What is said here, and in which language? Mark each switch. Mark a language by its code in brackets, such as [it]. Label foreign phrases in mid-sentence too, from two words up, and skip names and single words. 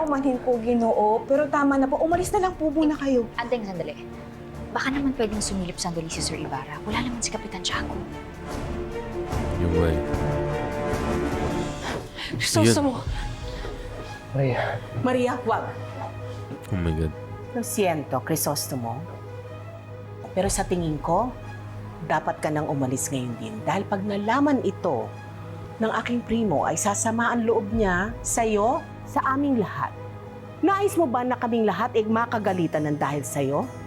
[tl] Paumanhin po, Ginoo. Pero tama na po. Umalis na lang po muna kayo. Anteng sandali. Baka naman pwedeng sumilip sandali si Sir Ibarra. Wala naman si Kapitan Tiago. Yung way. Crisostomo! Maria. Maria, wag. [en] Oh my God. [es] Lo siento, [tl] Crisostomo. Pero sa tingin ko, dapat ka nang umalis ngayon din. Dahil pag nalaman ito ng aking primo ay sasama ang loob niya sa'yo, sa aming lahat. Nais mo ba na kaming lahat ay makagalitan ng dahil sa'yo?